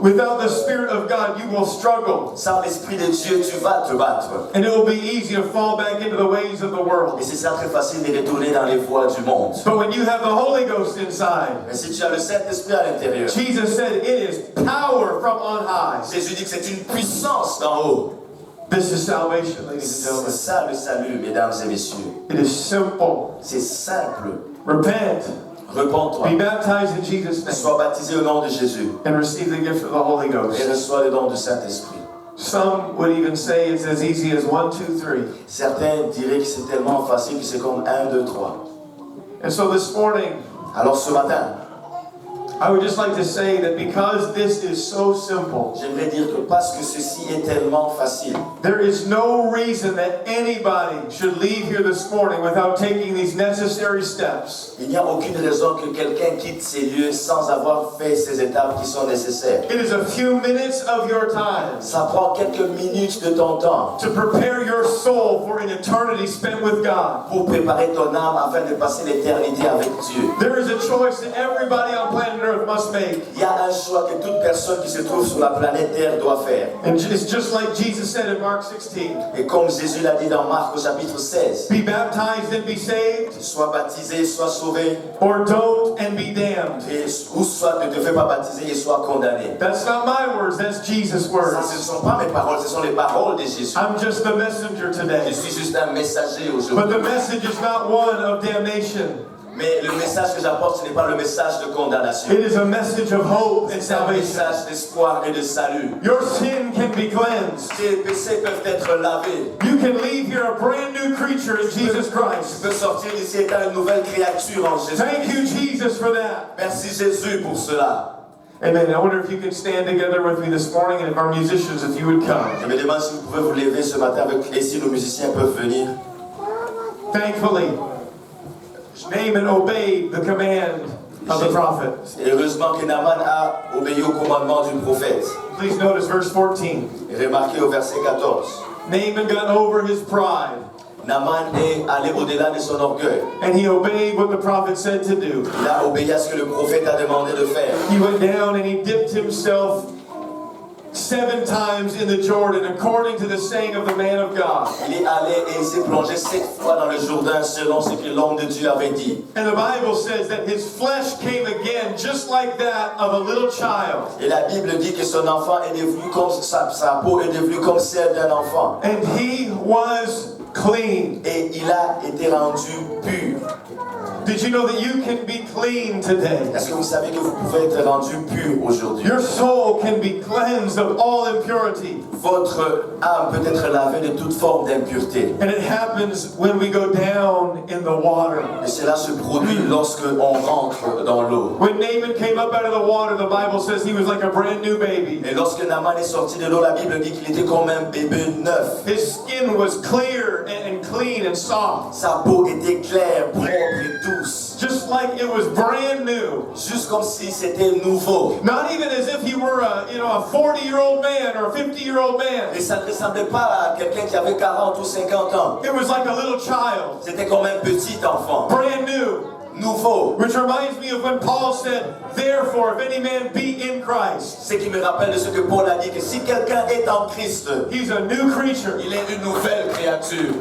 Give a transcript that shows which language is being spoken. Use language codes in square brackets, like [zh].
[en] Without the Spirit of God, you will struggle. [fr] Sans l'Esprit de Dieu, tu vas te battre. [en] And it will be easy to fall back into the ways of the world. [fr] Et c'est ça très facile de retourner dans les voies du monde. [en] But when you have the Holy Ghost inside, [fr] Mais si tu as le Saint-Esprit à l'intérieur, [en] Jesus said it is power from on high. [fr] Jésus dit que c'est une puissance d'en haut. [en] This is salvation, ladies and [fr] C'est [en] gentlemen. [fr] ça le salut, mesdames et messieurs. [en] It is simple. [fr] C'est simple. [en] Repent, [fr] Repends-toi. [en] be baptized in Jesus' name, [fr] Sois baptisé au nom de Jésus [en] and receive the gift of the Holy [fr] et [en] Ghost. [fr] reçois le don du Saint-Esprit. [en] Some would even say it's as easy as 1, 2, 3. [fr] Certains diraient que c'est tellement facile que c'est comme 1, 2, 3. [en] And so this morning, [fr] Alors ce matin, [en] I would just like to say that because this is so simple, [fr] j'aimerais dire que parce que ceci est tellement facile, [en] there is no reason that anybody should leave here this morning without taking these necessary steps. [fr] il n'y a aucune raison que quelqu'un quitte ces lieux sans avoir fait ces étapes qui sont nécessaires. [en] It is a few minutes of your time [fr] Ça prend quelques minutes de ton temps [en] to prepare your soul for an eternity spent with God. [fr] pour préparer ton âme afin de passer l'éternité avec Dieu. [en] There is a choice that everybody on planet Earth earth must make. [fr] Il y a un choix que toute personne qui se trouve sur la planète Terre doit faire. [en] And it's just like Jesus said in Mark 16. [fr] Et comme Jésus l'a dit dans Marc au chapitre 16, [en] Be baptized and be saved, [fr] sois baptisé, sois sauvé, [en] or don't and be damned. [fr] et, ou soit ne te fais pas baptiser et sois condamné. [en] That's not my words, that's Jesus' [fr] Ça, [en] words. [fr] ce ne sont pas mes paroles, ce sont les paroles de Jésus. [en] I'm just the messenger [fr] Je [en] today. [fr] suis juste un messager [en] But [fr] aujourd'hui. [en] the message is not one of damnation. [fr] Mais le message que j'apporte, ce n'est pas le message de condamnation. [en] It is a message of hope and [fr] C'est un [en] salvation. [fr] message d'espoir et de salut. [en] Your sin can be cleansed. [fr] Tes péchés peuvent être lavés. [en] You can leave here a brand new creature in Jesus [fr] Tu [en] Christ. [fr] peux sortir d'ici étant une nouvelle créature en Jésus. [en] Thank you, Jesus, for that. [fr] Merci Jésus pour cela. Amen. [en] I wonder if you could stand together with me this morning, and if our musicians, if you would come. [fr] Je me demande si vous pouvez vous lever ce matin avec, et si nos musiciens peuvent venir. [en] Thankfully, Naaman obeyed the command of the prophet. [fr] Et heureusement que Naaman a obéi au commandement du prophète. [en] Please notice verse 14. [fr] Et remarquez au verset 14. [en] Naaman got over his pride, [fr] Naaman est allé au-delà de son orgueil. [en] and he obeyed what the prophet said to do. [fr] Il a obéi à ce que le prophète a demandé de faire. [en] He went down and he dipped himself 7 times in the Jordan, according to the saying of the man of God. [fr] Il est allé et il s'est plongé 7 fois dans le Jourdain selon ce que l'homme de Dieu avait dit. [en] And the Bible says that his flesh came again just like that of a little child. [fr] Et la Bible dit que son enfant est devenu comme sa peau est devenue comme celle d'un enfant. [en] And he was clean. [fr] Et il a été rendu pur. [en] Did you know that you can be clean today? [fr] Est-ce que vous savez que vous pouvez être rendu pur aujourd'hui? [en] Your soul can be cleansed of all impurity. [fr] Votre âme peut être lavée de toute forme d'impureté. [en] And it happens when we go down in the water. [fr] Et cela se produit lorsque on rentre dans l'eau. [en] When Naaman came up out of the water, the Bible says he was like a brand new baby. [fr] Et lorsque Naaman est sorti de l'eau, la Bible dit qu'il était comme un bébé neuf. [en] His skin was clear and clean and soft. [fr] Sa peau était claire, propre et douce. [en] Just like it was brand new. [fr] Juste comme si c'était nouveau. [en] Not even as if he were a 40-year-old man or a 50-year-old man. [fr] Et ça ne ressemblait pas à quelqu'un qui avait 40 ou 50 ans. [en] It was like a little child. [fr] C'était comme un petit enfant. [en] Brand new. [fr] Nouveau. [en] Which reminds me of when Paul said, therefore, if any man be in Christ, [fr] Ce qui me rappelle de ce que Paul a dit, que si quelqu'un est en Christ, [en] he's a new creature. [fr] il est une nouvelle créature.